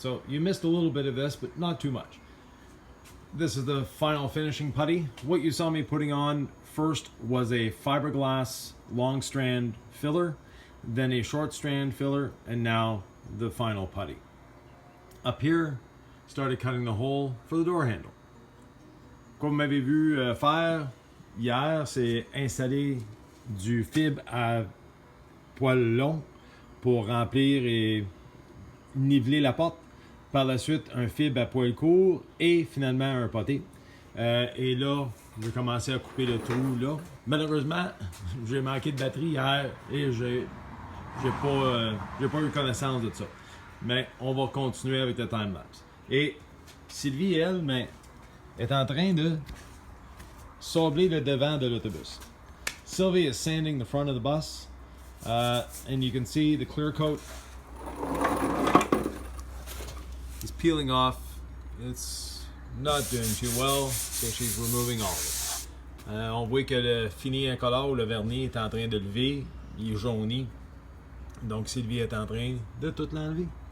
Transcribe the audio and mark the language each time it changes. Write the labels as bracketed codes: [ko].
[en] So you missed a little bit of this, but not too much. This is the final finishing putty. What you saw me putting on first was a fiberglass long strand filler, then a short strand filler, and now the final putty. Up here, started cutting the hole for the door handle. [fr] Comme vous m'avez vu faire hier, c'est installer du fibre à poil long pour remplir et niveler la porte. Par la suite, un fibre à poil court et finalement un poté. Et là, j'ai commencé à couper le trou là. Malheureusement, j'ai manqué de batterie hier et j'ai pas eu connaissance de ça. Mais on va continuer avec le time-lapse. Et Sylvie, elle, est en train de sabler le devant de l'autobus. [en] Sylvie is sanding the front of the bus, and you can see the clear coat is peeling off. It's not doing too well, so she's removing all of it. [fr] On voit que le fini incolore, le vernis est en train de lever, il est jauni. Donc Sylvie est en train de tout l'enlever.